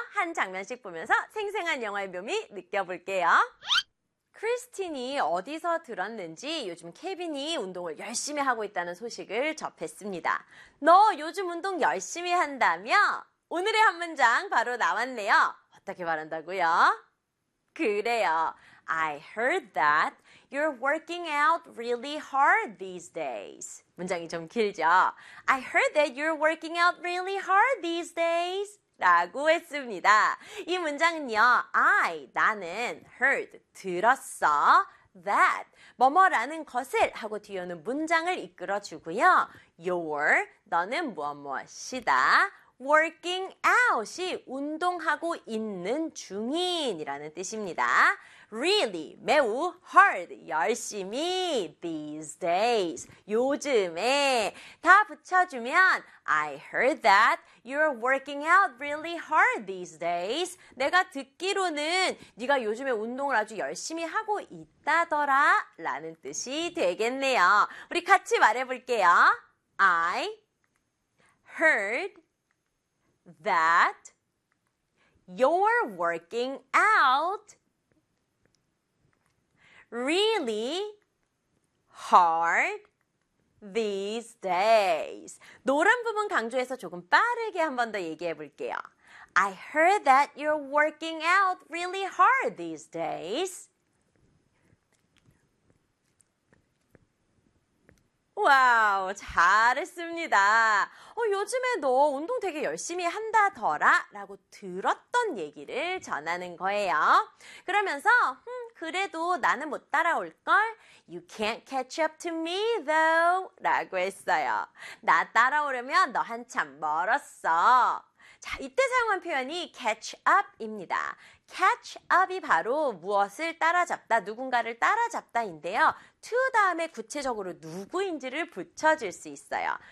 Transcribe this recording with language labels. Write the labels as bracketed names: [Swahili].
[Korean] 한 장면씩 보면서 생생한 영화의 묘미 느껴볼게요. 크리스틴이 어디서 들었는지 요즘 케빈이 운동을 열심히 하고 있다는 소식을 접했습니다. 너 요즘 운동 열심히 한다며? 오늘의 한 문장 바로 나왔네요. 어떻게 말한다고요? 그래요. [English] I heard that you're working out really hard these days. [Korean] 문장이 좀 길죠? [English] I heard that you're working out really hard these days. [Korean] 라고 했습니다. 이 문장은요. I, 나는, heard, 들었어, that, 뭐뭐라는 것을 하고 뒤에 오는 문장을 이끌어주고요. You're, 너는 무엇무엇이다. Working out이 운동하고 있는 중인이라는 뜻입니다. Really, 매우, hard, 열심히, these days, 요즘에. 다 붙여주면 [English] I heard that you're working out really hard these days. [Korean] 내가 듣기로는 네가 요즘에 운동을 아주 열심히 하고 있다더라 라는 뜻이 되겠네요. 우리 같이 말해볼게요. [English] I heard that you're working out really hard these days. [Korean] 노란 부분 강조해서 조금 빠르게 한 번 더 얘기해 볼게요. [English] I heard that you're working out really hard these days. [Korean] 와우, 잘했습니다. 요즘에 너 운동 되게 열심히 한다더라 라고 들었던 얘기를 전하는 거예요. 그러면서 그래도 나는 못 따라올걸? [English] You can't catch up to me though [Korean] 라고 했어요. 나 따라오려면 너 한참 멀었어. 자, 이때 사용한 표현이 catch up입니다. catch up이 바로 무엇을 따라잡다, 누군가를 따라잡다인데요. to 다음에 구체적으로 누구인지를 붙여줄 수 있어요.